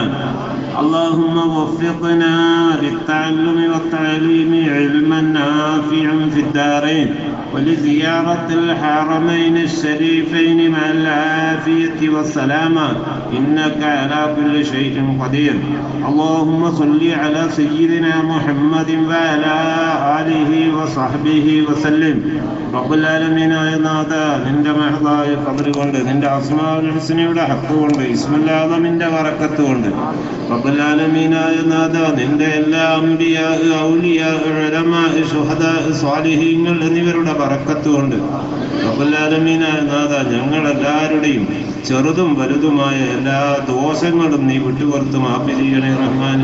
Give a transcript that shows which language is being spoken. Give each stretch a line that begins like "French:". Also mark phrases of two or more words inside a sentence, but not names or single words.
Arabic: اللهم وفقنا للتعلم والتعليم علما نافعا في الدارين ولزيارة الحرمين الشريفين مع العافية والسلامة إنك على كل شيء قدير. اللهم صل على سيدنا محمد وعلى آله وصحبه وسلم. رب العالمين
Malayalam: നാഥ, നിന്റെ മഹദായ ഖദർ കൊണ്ട്, നിന്റെ അസ്മാഉൽ ഹുസ്നയുടെ ഹഖ് കൊണ്ട്, ഇസ്മുൽ ആദമിന്റെ ബറക്കത്ത് കൊണ്ട്,
Arabic: رب العالمين
Malayalam: നാഥ, നിന്റെ എല്ലാ അംബിയാ, ഔലിയാ, ഉലമാ, ശുഹദാ, സ്വാലിഹീങ്ങൾ എന്നിവരുടെ ബറക്കത്ത് കൊണ്ട്,
Arabic: رب العالمين
Malayalam: നാഥ, ഞങ്ങളെല്ലാവരുടെയും ചെറുതും വലുതുമായ എല്ലാ ദോഷങ്ങളും നീ വിട്ടുപുറത്ത് മാഫി ചെയ്യണേ റഹ്മാനെ.